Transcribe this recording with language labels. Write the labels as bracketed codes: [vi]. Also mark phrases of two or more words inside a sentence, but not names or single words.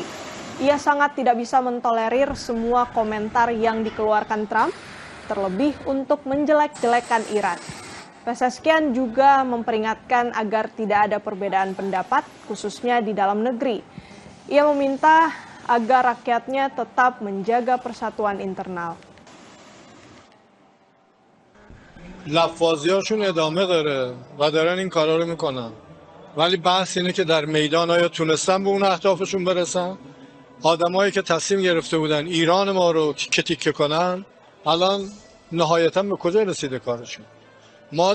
[id] Ia sangat tidak bisa mentolerir semua komentar yang dikeluarkan Trump, terlebih untuk menjelek-jelekan Iran. Pezeshkian juga memperingatkan agar tidak ada perbedaan pendapat, khususnya di dalam negeri. Ia meminta agar rakyatnya tetap menjaga persatuan internal. [fa] لفاظیاشون ادامه داره و دارن این کارا رو میکنن ولی بحث اینه که در میدان آیا تونستن به اون اهدافشون برسن آدمایی که تصمیم گرفته بودن ایران ما رو تیکه تیکه کنن الان نهایتا به کجا رسیده کارشون ما